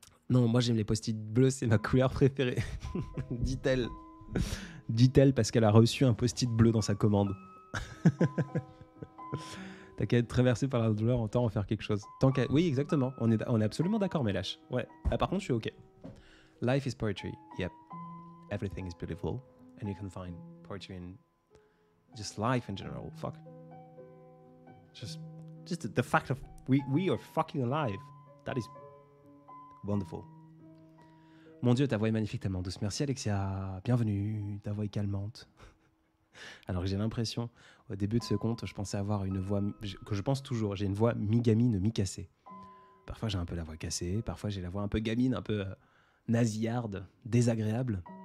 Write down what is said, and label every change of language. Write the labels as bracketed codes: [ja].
[fr] Non, moi j'aime les post-it bleus, c'est ma couleur préférée. Dit-elle. Dit-elle parce qu'elle a reçu un post-it bleu dans sa commande. T'as qu'à être traversé par la douleur, autant en faire quelque chose. Oui, exactement. On est absolument d'accord, Mélache. Ouais. Par contre, je suis OK. [en] Life is poetry. Yep. Everything is beautiful. And you can find poetry in just life in general. Fuck. Just the fact of we are fucking alive. That is wonderful. [fr] Mon Dieu, ta voix est magnifique, tellement douce. Merci Alexia. Bienvenue. Ta voix est calmante. Alors que j'ai l'impression, au début de ce conte, je pensais avoir une voix que je pense toujours. J'ai une voix mi-gamine, mi-cassée. Parfois j'ai un peu la voix cassée. Parfois j'ai la voix un peu gamine, un peu nasillarde, désagréable.